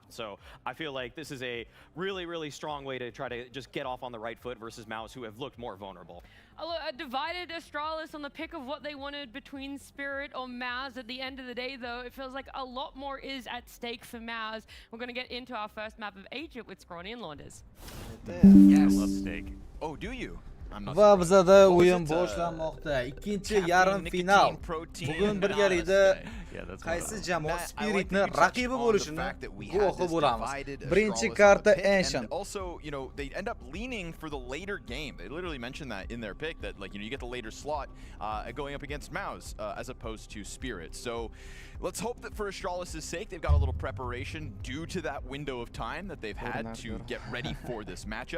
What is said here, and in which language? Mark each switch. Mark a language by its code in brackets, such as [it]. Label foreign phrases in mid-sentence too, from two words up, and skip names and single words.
[en] So I feel like this is a really, really strong way to try to just get off on the right foot versus Maus, who have looked more vulnerable. A divided Astralis on the pick of what they wanted between Spirit or Maus. At the end of the day, though, it feels like a lot more is at stake for Maus. We're going to get into our first map of Agent with Scrawny and Launders. Yes. I love steak. Oh, do you? [uz] Va bizada o'yin boshlanmoqda. Ikkinchi yarim final. Bugun birgalikda qaysi jamoa Spiritni raqibi bo'lishini guvohi bo'lamiz. Birinchi karta Ancient. [en] Also, they end up leaning for the later game. They literally mentioned that in their pick that you get the later slot going up against Mouse as opposed to Spirit. So let's hope that for Astralis' sake, they've got a little preparation due to that window of time that they've had to get ready for this matchup.